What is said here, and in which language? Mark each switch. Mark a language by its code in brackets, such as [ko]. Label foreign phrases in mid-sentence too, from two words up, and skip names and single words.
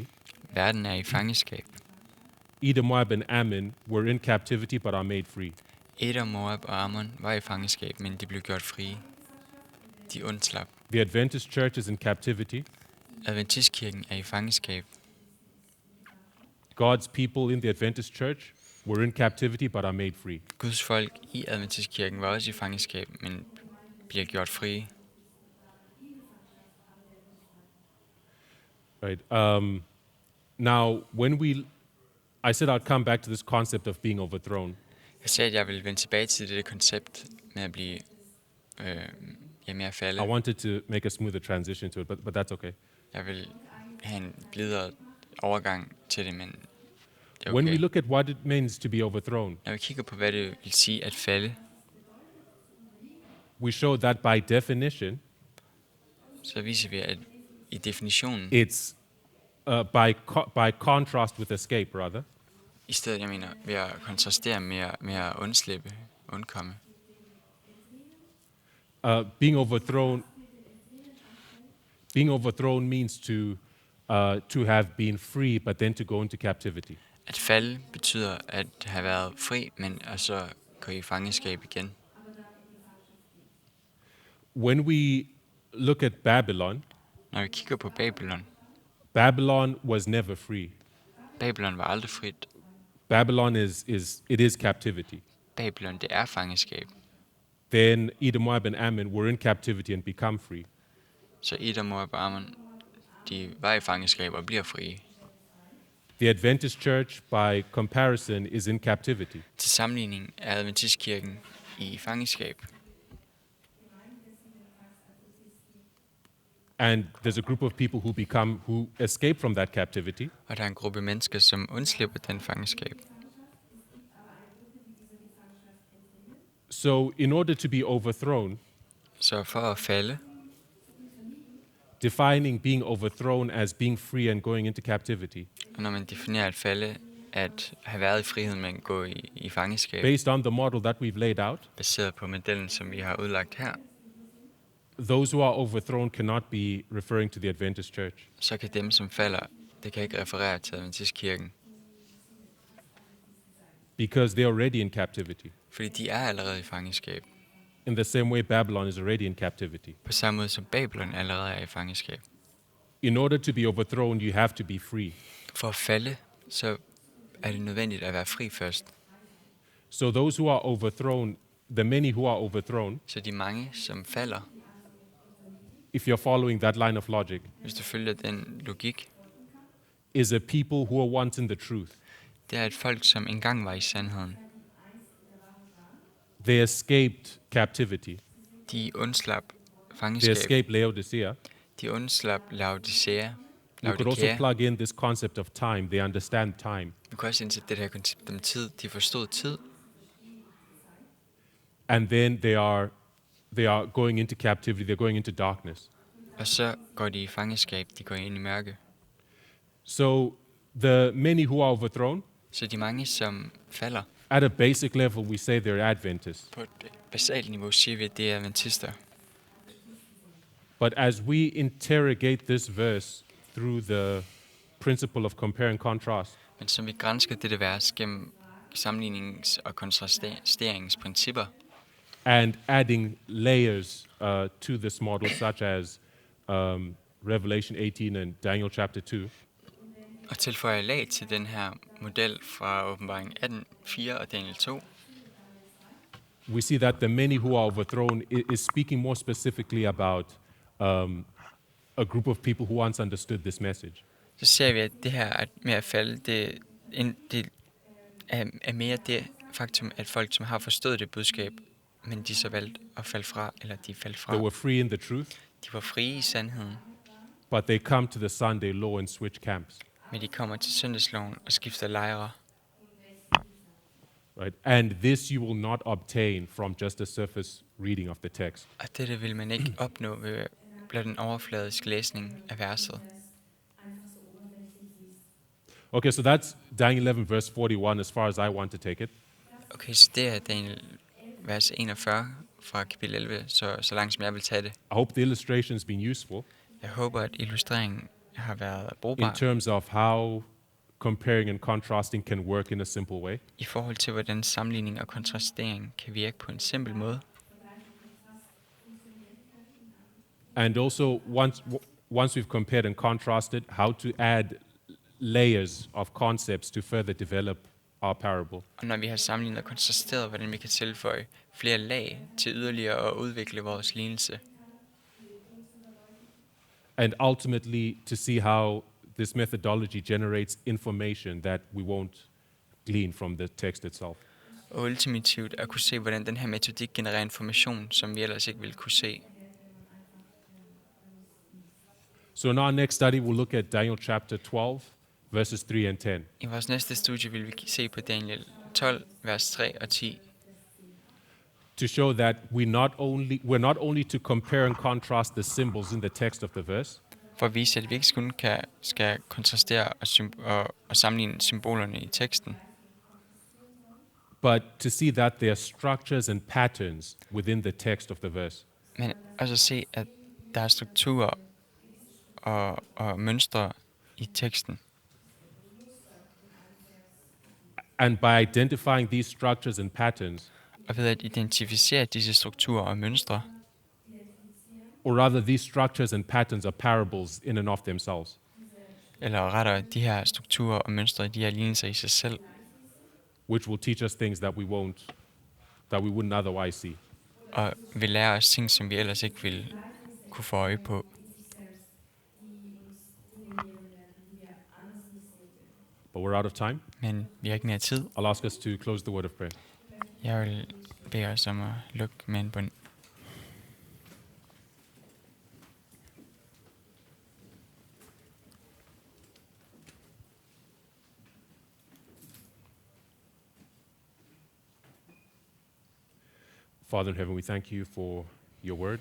[da] Verden er i fangeskab. [en] Edom, Moab, and Ammon were in captivity but are made free. [da] Edom, Moab og Ammon var i fangeskab, men de blev gjort frie. De undslap. [en] The Adventist church is in captivity. [da] Adventistkirken er i fangeskab. [en] God's people in the Adventist church were in captivity but are made free. [da] Guds folk i Adventistkirken var også i fangeskab, men bliver gjort frie. [en] Right. Now, I said I'd come back to this concept of being overthrown. [da] Jeg sagde, at jeg ville vende tilbage til det koncept med at blive med at falde. [en] I wanted to make a smoother transition to it, but that's okay. [da] Jeg vil have en blidere overgang til det, men det er [en] When we [da] okay. [en] look at what it means to be overthrown, [da] Når vi kigger på, hvad det vil sige at falde, [en] we show that by definition, [da] så viser vi, at i definitionen, [en] it's by contrast with escape, rather. [da] i stedet, jeg mener, ved at kontrastere med at undkomme. [en] Being overthrown means to have been free, but then to go into captivity. [da] At falde betyder at have været fri, men og så gå i fangeskab igen. [en] When we look at Babylon, [da] Når vi kigger på Babylon, [en] Babylon was never free. [da] Babylon var aldrig frit. [en] Babylon is captivity. [da] Babylon, det er fangeskab. [en] Then Edom, Moab, and Ammon were in captivity and become free. [da] Så Edom, Moab og Ammon, de var i fangeskab og bliver frie. [en] The Adventist church, by comparison, is in captivity. [da] Til sammenligning er Adventistkirken i fangeskab. [en] And there's a group of people who escape from that captivity. [da] Og der er en gruppe mennesker, som undslipper den fangeskab. [en] So in order to be overthrown, [da] Så for at falde, [en] defining being overthrown as being free and going into captivity, [da] og når man definerer at falde, at have været i frihed, men gå i fangeskab, [en] based on the model that we've laid out, [da] baseret på modellen, som vi har udlagt her, [en] those who are overthrown cannot be referring to the Adventist church. [da] så kan dem, som falder, det kan ikke referere til Adventistkirken, [en] Because they're already in captivity. [da] fordi de er allerede i fangeskab. [en] In the same way, Babylon is already in captivity. [da] På samme måde som Babylon allerede er i fangeskab. [en] In order to be overthrown, you have to be free. [da] For at falde, så er det nødvendigt at være fri først. [en] So those who are overthrown, the many who are overthrown, [da] Så de mange, som falder, [en] if you're following that line of logic, [da] hvis du følger den logik, [en] is a people who are once in the truth. [da] det er et folk, som engang var i sandheden. [en] They escaped captivity. [da] De undslap [en] They [da] fangeskab. [en] escaped Laodicea. [da] De undslap Laodicea. [en] You could also plug in this concept of time. They understand time. [da] Du kan også indsætte det her koncept om tid. De forstod tid, [en] And then they are going into captivity. They're going into darkness. [da] og så går de i fangeskab. De går ind i mørke. [en] So the many who are overthrown, [da] Så de mange, som falder, [en] at a basic level, we say they're Adventists. [da] på et basalt niveau siger vi, at det er adventister. [en] But as we interrogate this verse through the principle of compare and contrast, [da] Men som vi gransker dette vers gennem sammenlignings- og kontrasteringsprincipper, [en] and adding layers to this model, such as Revelation 18 and Daniel chapter 2, [da] og tilføjer lag til den her model fra åbenbaringen 18:4 og Daniel 2, [en] we see that the many who are overthrown is speaking more specifically about a group of people who once understood this message. [da] så ser vi, at det her med at falde, det er mere det faktum, at folk, som har forstået det budskab, men de så valgte at falde fra, eller de faldt fra. [en] They were free in the truth, [da] De var frie i sandheden, [en] but they come to the Sunday law and switch camps. [da] Men de kommer til søndagsloven og skifter lejre. [en] Right? And this you will not obtain from just a surface reading of the text. [da] Og dette vil man ikke opnå ved blot en overfladisk læsning af verset. [en] Okay, so that's Daniel 11, verse 41, as far as I want to take it. [da] Okay, så det er Daniel vers 41 fra kapitel 11, så langt som jeg vil tage det. [en] I hope the illustration's been useful [da] Jeg håber, at illustreringen har været [en] in [da] brugbar [en] terms of how comparing and contrasting can work in a simple way. [da] i forhold til, hvordan sammenligning og kontrastering kan virke på en simpel måde. [en] And also, once we've compared and contrasted, how to add layers of concepts to further develop our parable. [da] Og når vi har sammenlignet og kontrasteret, hvordan vi kan tilføje flere lag til yderligere at udvikle vores lignelse. [en] And ultimately, to see how this methodology generates information that we won't glean from the text itself. [da] Og ultimativt at kunne se, hvordan den her metodik genererer information, som vi ellers ikke ville kunne se. [en] So in our next study, we'll look at Daniel chapter 12, verses 3 and 10. [da] I vores næste studie vil vi se på Daniel 12, vers 3 og 10. [en] To show that we're not only to compare and contrast the symbols in the text of the verse, [da] For at vise, at vi ikke kun skal kontrastere og sammenligne symbolerne i teksten, [en] but to see that there are structures and patterns within the text of the verse. [da] men også at se, at der er strukturer og mønstre i teksten. [en] And by identifying these structures and patterns, [da] Og ved at identificere disse strukturer og mønstre, [en] or rather these structures and patterns are parables in and of themselves, [da] eller rettere de her strukturer og mønstre, de her lignelser i sig selv, [en] which will teach us things that we wouldn't otherwise see. [da] og vil lære os ting, som vi ellers ikke ville kunne få øje på. [en] But we're out of time. [da] Men vi har ikke mere tid. [en] I'll ask us to close the word of prayer. [da] Jeg vil bede os om at lukke med en bøn. [en] Father in heaven, we thank you for your word.